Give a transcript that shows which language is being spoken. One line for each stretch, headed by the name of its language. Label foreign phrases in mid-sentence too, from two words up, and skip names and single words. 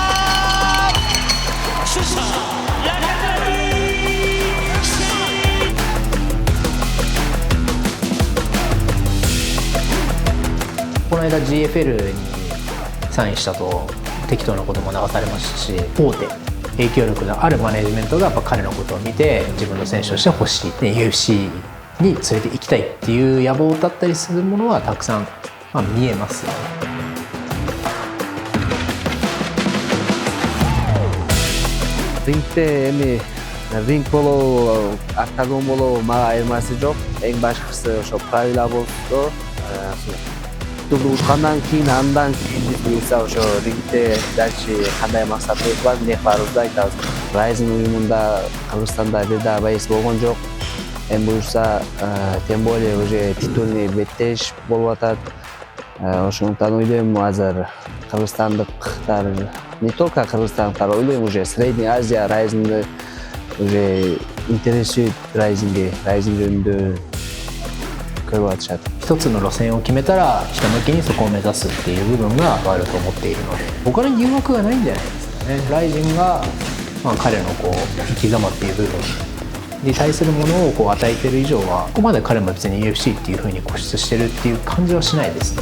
Japanese: この間 GFL にサインしたと適当なことも流されましたし、大手影響力のあるマネジメントがやっぱ彼のことを見て自分の選手として欲しい、UFC に連れて行きたいっていう野望だったりするものはたくさん、見えますよね。
Kyrgyz: Рингте эми ринг болобу, октагон болобу мага айырмасы жок. Эң башкысы ошо правила болсо, ушкандан кийин андан кийин буюрса ошо рингте дальше кандай максатыбыз бар, эмне кыларыбызды айтабыз. Райзинг уюмунда Кыргызстанда бир дагы боец болгон жок. Эми буюрса
Russian: тем более уже титульный
Kyrgyz: беттеш болуп атат. Ошондуктан ойлойм азыр кыргызстандыктар,
Russian: не только
Kyrgyz: кыргызстандыктар, ойлойм
Russian: уже Средняя Азия
Kyrgyz: райзингди
Russian: уже интересует
Kyrgyz: райзинг жөнүндө көрүп атышат.
Japanese: 一つの路線を決めたらひたむきにそこを目指すっていう部分があると思っているので、他に誘惑がないんじゃないですかね。ライジンが、彼の生き様っていう部分に対するものを与えている以上は、ここまで彼も別に UFC っていう風に固執してるっていう感じはしないですね。